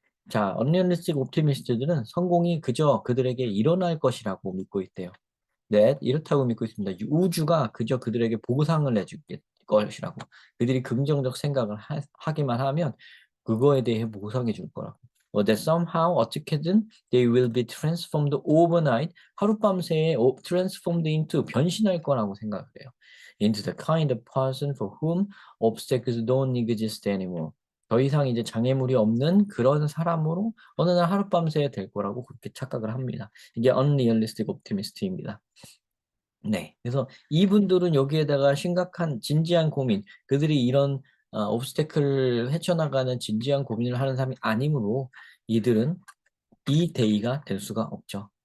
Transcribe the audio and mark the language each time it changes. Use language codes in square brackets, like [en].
[ko] 자, unrealistic optimist들은 성공이 그저 그들에게 일어날 것이라고 믿고 있대요. 네, 이렇다고 믿고 있습니다. 우주가 그저 그들에게 보상을 해줄 것이라고. 그들이 긍정적 생각을 하기만 하면 그거에 대해 보상해 줄 거라고. [en] that somehow [ko] 어떻게든 [en] they will be transformed overnight. [ko] 하룻밤새에 [en] transformed into [ko] 변신할 거라고 생각을 해요. [en] into the kind of person for whom obstacles don't exist anymore. [ko] 더 이상 이제 장애물이 없는 그런 사람으로 어느 날 하룻밤새 될 거라고 그렇게 착각을 합니다. 이게 unrealistic optimist입니다. 네. 그래서 이분들은 여기에다가 심각한 진지한 고민, 그들이 이런 obstacle를 헤쳐나가는 진지한 고민을 하는 사람이 아니므로 이들은 B 데이가 될 수가 없죠.